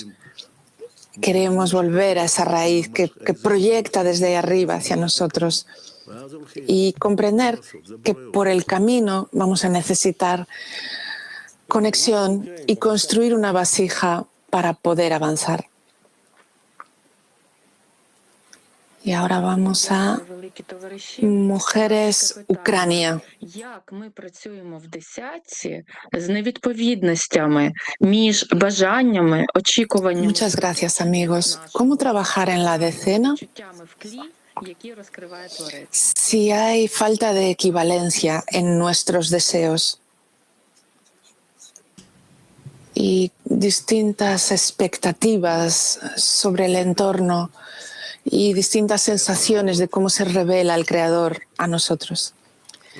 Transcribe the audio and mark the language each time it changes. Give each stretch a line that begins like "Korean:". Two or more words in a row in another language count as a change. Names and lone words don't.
Spanish: Queremos volver a esa raíz que proyecta desde ahí arriba hacia nosotros y comprender que por el camino vamos a necesitar conexión y construir una vasija para poder avanzar. Y ahora vamos a mujeres Ucrania.
Ukrainian: Як ми працюємо в десятці з невідповідностями між бажаннями, очікуваннями,
Spanish: Muchas gracias, amigos. ¿Cómo trabajar en la decena
Ukrainian: почуттями в тлі, які розкриває Творець?
Spanish: si hay falta de equivalencia en nuestros deseos y distintas expectativas sobre el entorno y distintas sensaciones de cómo se revela el Creador a nosotros?